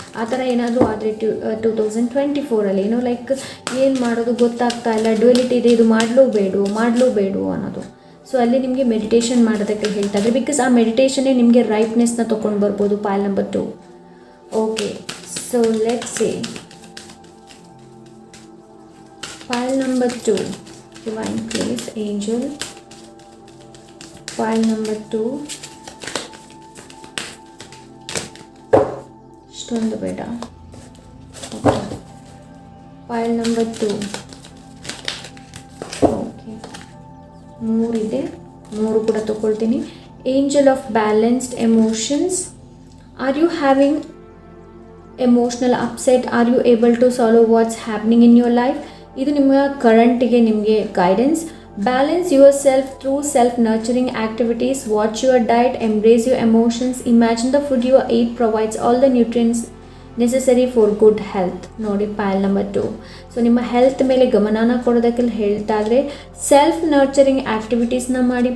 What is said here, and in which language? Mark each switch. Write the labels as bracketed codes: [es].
[kn] ಆ ಥರ ಏನಾದರೂ ಆದರೆ 2024 ಏನೋ ಲೈಕ್ ಏನು ಮಾಡೋದು ಗೊತ್ತಾಗ್ತಾ ಇಲ್ಲ, ಡ್ಯುಯಾಲಿಟಿ ಇದೆ, ಇದು ಮಾಡಲೋ ಬೇಡವೋ ಅನ್ನೋದು. ಸೊ ಅಲ್ಲಿ ನಿಮಗೆ ಮೆಡಿಟೇಷನ್ ಮಾಡೋದಕ್ಕೆ ಹೇಳ್ತಾ ಇದ್ದಾರೆ. ಬಿಕಾಸ್ ಆ ಮೆಡಿಟೇಷನ್ನೇ ನಿಮಗೆ ರೈಟ್ನೆಸ್ನ ತೊಗೊಂಡು ಬರ್ಬೋದು. ಪೈಲ್ number 2. [en] Okay, so let's say pile number 2, divine place, angel. Pile number 2, stone beda. Okay. Pile number 2. [kn] Okay, 3 ಇದೆ, 3 ಕೂಡ ತಗೊಳ್ತೀನಿ. [en] Angel of balanced emotions. Are you having emotional upset? Are you able to solve what's happening in your life? [kn] ಇದು ನಿಮ್ಮ ಕರೆಂಟಿಗೆ ನಿಮಗೆ guidance. [en] Balance yourself through self nurturing activities. Watch your diet, embrace your emotions, imagine the food your eat provides all the nutrients necessary for good health. [kn] ನೋಡಿ ಪೈಲ್ number 2. So ನಿಮ್ಮ health ಮೇಲೆ ಗಮನನ ಕೊಡೋದಕ್ಕೆ ಹೇಳ್ತಾ ಇದ್ರೆ self nurturing ಆ್ಯಕ್ಟಿವಿಟೀಸ್ನ ಮಾಡಿ.